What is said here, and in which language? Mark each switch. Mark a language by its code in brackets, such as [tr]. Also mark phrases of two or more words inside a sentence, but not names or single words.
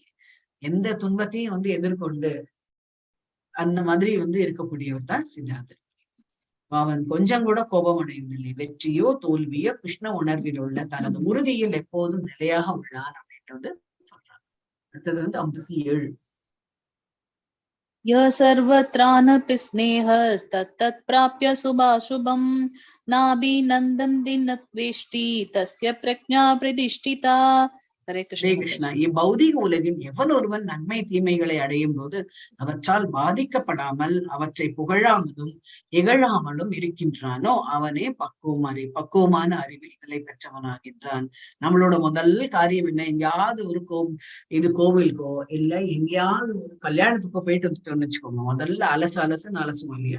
[ta] எந்த துன்பத்தையும் வந்து எதிர்கொண்டு அந்த மாதிரி வந்து இருக்கக்கூடியவர் தான் ஸ்திதாந்தர். அவன் கொஞ்சம் கூட கோபம் அடைவதில்லை. வெற்றியோ தோல்வியோ கிருஷ்ண உணர்வில் உள்ள தனது உறுதியில் எப்போதும் நிலையாக உள்ளான் அப்படின்ட்டு வந்து சொல்றாங்க. அடுத்தது வந்து 57. [sa] य सर्वत्रानपि स्नेहस्तत्तत् प्राप्य शुभाशुभं नाभिनन्दन्ति न त्वेष्टि तस्य प्रज्ञा प्रतिष्ठिता. [ta] ஹரே கிருஷ்ணா. இப்பௌதிக உலகில் எவன் ஒருவன் நன்மை தீமைகளை அடையும் போது அவற்றால் பாதிக்கப்படாமல் அவற்றை புகழாமலும் இகழாமலும் இருக்கின்றானோ அவனே பக்குவமான அறிவில் நிலை பெற்றவனாகின்றான். நம்மளோட முதல் காரியம் என்ன? எங்கேயாவது ஒரு கோவிலுக்கோ இல்ல எங்கேயாவது ஒரு கல்யாணத்துக்கோ போயிட்டு வந்துட்டோம்னு வச்சுக்கோங்க, முதல்ல அலசுவோம் இல்லையா?